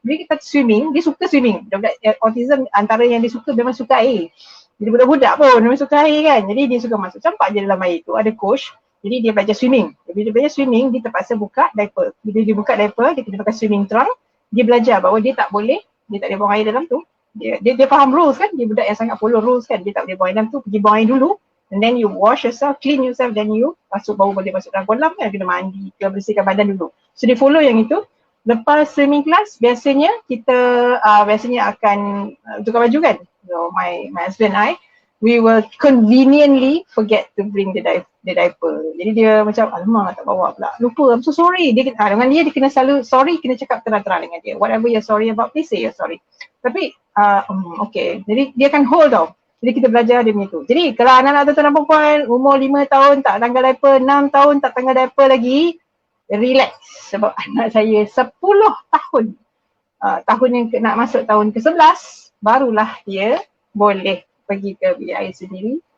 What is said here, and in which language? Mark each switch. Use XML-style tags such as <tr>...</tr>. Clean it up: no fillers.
<ms>Jadi kita swimming, dia suka swimming. Autism antara yang dia suka memang suka air. Jadi budak-budak pun memang suka air kan, jadi dia suka masuk campak je dalam air tu, ada coach. Jadi dia belajar swimming. Bila dia belajar swimming, dia terpaksa buka diaper. Bila dia buka diaper, dia kena pakai swimming trunk. Dia belajar bahawa dia tak boleh buang air dalam tu. Dia faham rules kan, dia budak yang sangat follow rules kan. Dia tak boleh buang air dalam tu, pergi buang air dulu.</ms> <en>And then you wash yourself, clean yourself, then you</en> <ms>baru boleh masuk dalam kolam kan, kena mandi, kena bersihkan badan dulu. So dia follow yang itu. Lepas swimming class, biasanya kita akan tukar baju kan.</ms> <en>So my husband and I, we will conveniently forget to bring the diaper.</en> <ms>Jadi dia macam, alamak tak bawa pula. Lupa,</ms> <en>I'm so sorry.</en> <ms>Dengan dia kena selalu sorry, kena cakap terang-terang dengan dia.</ms> <en>Whatever you're sorry about, please say you're sorry.</en> <ms>Tapi, okay. Jadi dia akan hold tau. Jadi kita belajar dia punya tu. Jadi kalau anak-anak tuan-tuan perempuan umur 5 tahun tak tanggal diaper, 6 tahun tak tanggal diaper lagi, relax. Sebab anak saya 10 tahun. Tahun yang nak masuk tahun ke-11, barulah dia boleh pergi ke bilik air sendiri.</ms>